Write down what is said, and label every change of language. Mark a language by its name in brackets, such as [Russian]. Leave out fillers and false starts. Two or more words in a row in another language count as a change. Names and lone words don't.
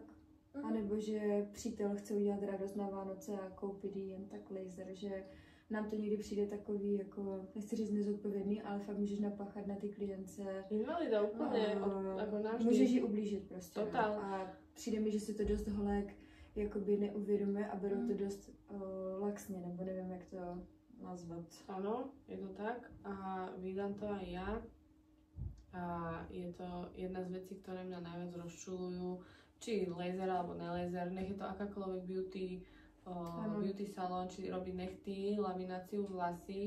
[Czech] A nebo že přítel chce udělat radost na Vánoce a koupit jí jen tak laser, že nám to někdy přijde takový, jako, nechci říct nezodpovědný, ale fakt můžeš napáchat na ty klience. Invalida úplně, jako náš. Můžeš ji ublížit prostě. Totál. A přijde mi, že si to dost holek jakoby neuvědomuje a berou to dost laxně, nebo nevím, jak to nazvat. [Slovak] Áno, je to tak a vídam to aj ja. A je to jedna z vecí, ktoré mňa najviac rozčulujú, či laser alebo nelaser, nech je to akákoľvek [English] beauty salon, [Slovak] či robiť nechty, lamináciu vlasy.